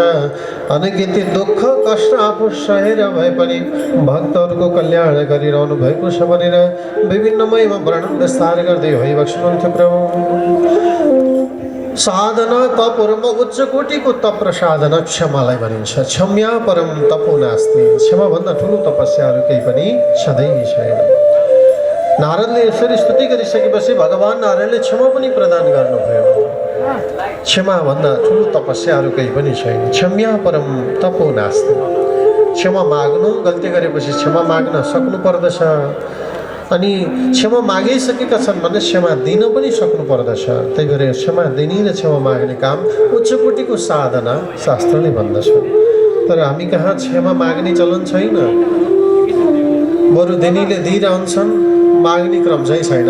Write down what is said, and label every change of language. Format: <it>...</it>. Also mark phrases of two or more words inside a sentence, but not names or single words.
<ne>अनगिन्ती दुःख कष्ट आफू सहेर भए पनि भक्तहरूको कल्याण गरिरहनु भएको छ भनेर विभिन्न महिमा वर्णन विस्तार गर्दै भइबक्सनुहुन्थ्यो। प्रभु साधना तपरमा उच्च कोटिको तप र साधना क्षमालाई भनिन्छ।</ne> <sa>क्षम्या परम तपो नास्ति,</sa> <ne>क्षमाभन्दा ठुलो तपस्याहरू केही पनि छँदै छैन। नारदले यसरी स्तुति गरिसकेपछि भगवान नारायणले क्षमा पनि प्रदान गर्नुभयो। क्षमाभन्दा ठुलो तपस्याहरू केही पनि छैन।</ne> <sa>क्षम्या परम तपो नास्ति,</sa> <ne>क्षमा माग्नु, गल्ती गरेपछि क्षमा माग्न सक्नु पर्दछ। अनि क्षमा मागिसकेका छन् भने क्षमा दिन पनि सक्नु पर्दछ। त्यही भएर क्षमा दिने र क्षमा माग्ने काम उच्च कोटिको साधना शास्त्रले भन्दछ। तर हामी कहाँ क्षमा माग्ने चलन छैन। बरु दिनेले दिइरहन्छन्, माग्ने क्रम चाहिँ छैन।</ne>